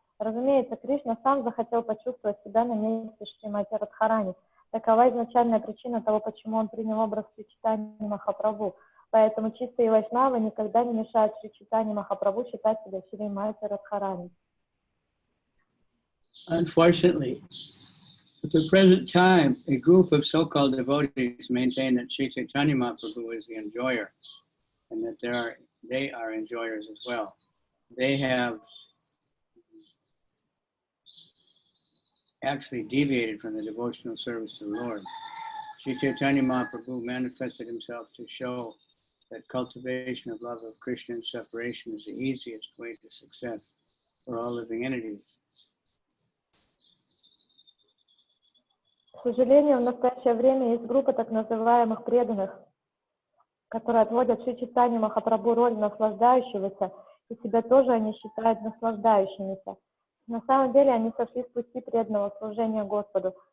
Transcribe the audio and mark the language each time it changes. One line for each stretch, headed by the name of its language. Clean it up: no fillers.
Russian: Разумеется, Кришна сам захотел почувствовать себя на месте Шримати Радхарани. Такова изначальная причина того, почему он принял образ Шри Чайтаньи Махапрабху. Поэтому чистые вайшнавы никогда не мешают Шри Чайтаньи Махапрабху считать себя Шримати Радхарани.
English: Unfortunately, at the present time, a group of so-called devotees maintain that Sri Chaitanya Mahaprabhu is the enjoyer, and that they are enjoyers as well. They have actually deviated from the devotional service to the Lord. Sri Chaitanya Mahaprabhu manifested himself to show that cultivation of love of Krishna and separation is the easiest way to success for all living entities.
Russian: К сожалению, в настоящее время есть группа так называемых преданных, которые отводят Шри Чайтанье Махапрабху роль наслаждающегося, и себя тоже они считают наслаждающимися. На самом деле они сошли с пути преданного служения Господу.